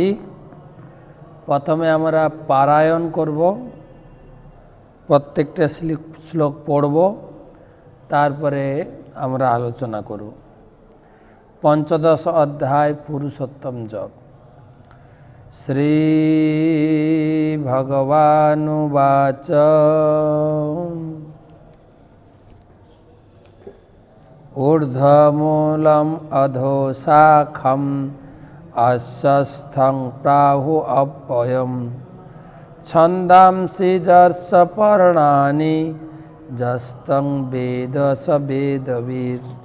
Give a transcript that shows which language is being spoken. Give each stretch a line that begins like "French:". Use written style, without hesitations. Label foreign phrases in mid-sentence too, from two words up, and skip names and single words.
Bangla: প্রথমে আমরা পারায়ণ করব, প্রত্যেকটা শ্লোক পড়ব, তারপরে আমরা আলোচনা করব। 15 অধ্যায় পুরুষোত্তম যোগ।
Sanskrit: শ্রী ভগবানুবাচ ঊর্ধ্বমূলম অধোশাখম অশ্বস্থং প্রাহু অব্যয়ম ছন্দাংসি যস্য পর্ণানি যস্তং বেদ স বেদবিদ